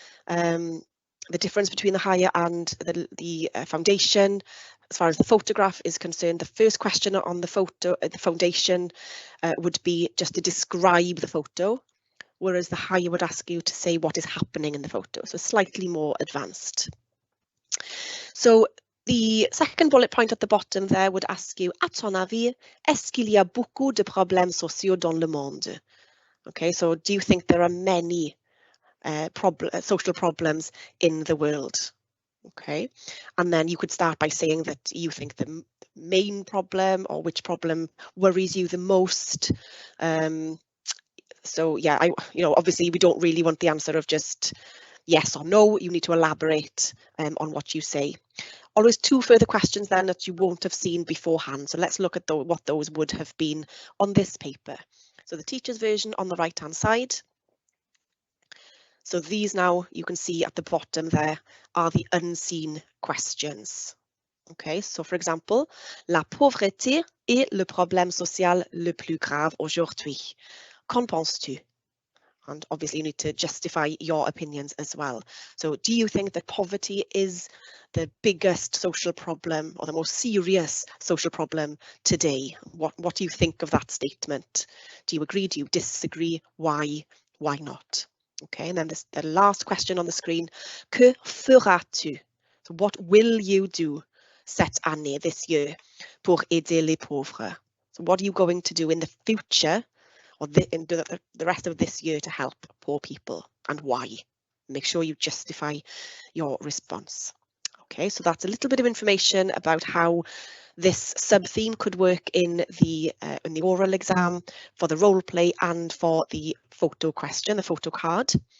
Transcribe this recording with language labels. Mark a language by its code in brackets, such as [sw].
[en] The difference between the higher and the foundation, as far as the photograph is concerned, the first question on the photo, the foundation, would be just to describe the photo, whereas the higher would ask you to say what is happening in the photo, so slightly more advanced. So the second bullet point at the bottom there would ask you, [fr] à ton avis, est-ce qu'il y a beaucoup de problèmes sociaux dans le monde? [en] Okay, so do you think there are many social problems in the world? Okay, and then you could start by saying that you think the main problem or which problem worries you the most. So yeah, obviously we don't really want the answer of just yes or no. You need to elaborate on what you say. Always two further questions then that you won't have seen beforehand. So let's look at what those would have been on this paper. So the teacher's version on the right hand side. So these now you can see at the bottom there are the unseen questions. Okay, so for example, [fr] la pauvreté est le problème social le plus grave aujourd'hui. Qu'en penses-tu? [en] And obviously you need to justify your opinions as well. So do you think that poverty is the biggest social problem or the most serious social problem today? What do you think of that statement? Do you agree? Do you disagree? Why? Why not? Okay, and then the last question on the screen, [fr] que feras-tu? [en] So what will you do [fr] cette année, [en] this year, [fr] pour aider les pauvres? [en] So what are you going to do in the future or in the rest of this year to help poor people, and why? Make sure you justify your response. Okay, so that's a little bit of information about how this sub-theme could work in the oral exam, for the role play and for the photo question, the photo card.